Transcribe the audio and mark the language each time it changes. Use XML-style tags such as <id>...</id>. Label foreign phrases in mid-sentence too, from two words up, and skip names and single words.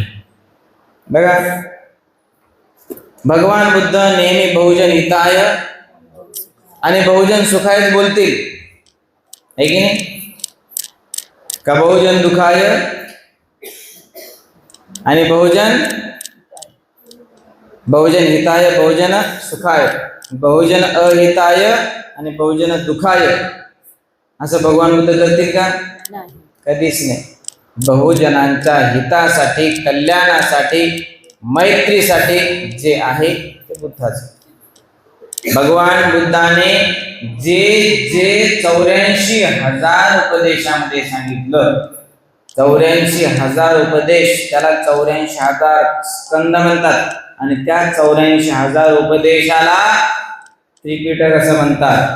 <mr>बघा, भगवान बुद्ध नेहमी</mr> <pi>बहुजन हिताय</pi> <mr>आणि</mr> <pi>बहुजन सुखायच</pi> <mr>बोलतील, है की नाही?</mr> <pi>का बहुजन दुखाय आणि बहुजन हिताय, बहुजन सुखाय, बहुजन अहिताय आणि बहुजन दुखाय</pi> <mr>असं भगवान बुद्ध करतील का? कधीच नाही. बहुजनांच्या हितासाठी, कल्याणासाठी, मैत्रीसाठी जे आहे ते बुद्धाचं. भगवान बुद्धाने जे जे 84,000 उपदेशामध्ये सांगितलं, 84,000 उपदेश, त्याला 84,000 स्कंद म्हणतात आणि त्या 84,000 उपदेशाला त्रिपिटक असं म्हणतात.</mr>